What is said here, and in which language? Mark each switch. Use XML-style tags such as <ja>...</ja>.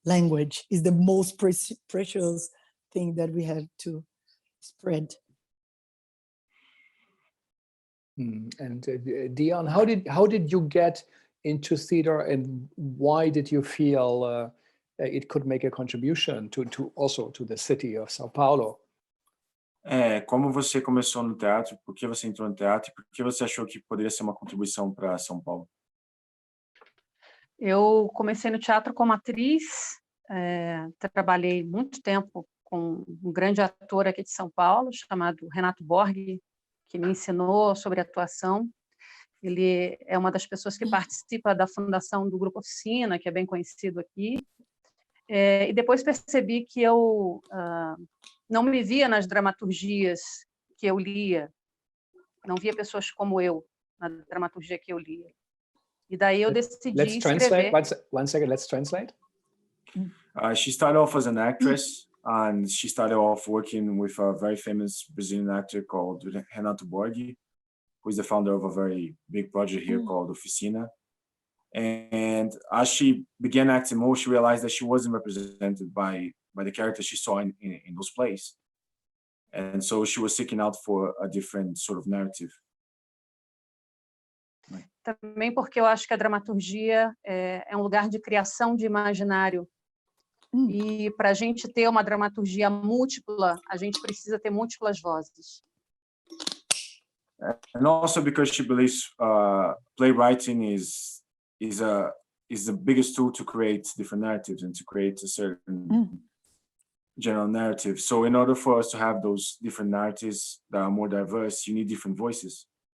<en>Language is the most precious thing that we have to spread. And Dione, how did you get into theater, and why did you feel it could make a contribution to also to the city of São Paulo?</en> <pt>Como você começou no teatro? Por que você entrou no teatro? Por que você achou que poderia ser uma contribuição para São Paulo? Eu comecei no teatro como atriz, trabalhei muito tempo com um grande ator aqui de São Paulo, chamado Renato Borghi, que me ensinou sobre atuação. Ele é uma das pessoas que participa da fundação do Grupo Oficina, que é bem conhecido aqui. E depois percebi que eu não me via nas dramaturgias que eu lia, não via pessoas como eu na dramaturgia que eu lia. E daí eu decidi escrever.</pt> <en>One second, let's translate. She started off as an actress, and she started off working with a very famous Brazilian actor called Renato Borghi, who is the founder of a very big project here called Oficina. And as she began acting more, she realized that she wasn't represented by the characters she saw in those plays. And so she was seeking out for a different sort of narrative.</en> <pt>Também porque eu acho que a dramaturgia é um lugar de criação de imaginário. E para a gente ter uma dramaturgia múltipla, a gente precisa ter múltiplas vozes.</pt> <en>And also because she believes playwriting is the biggest tool to create different narratives and to create a certain general narrative. So in order for us to have those different narratives that are more diverse, you need different voices.</en>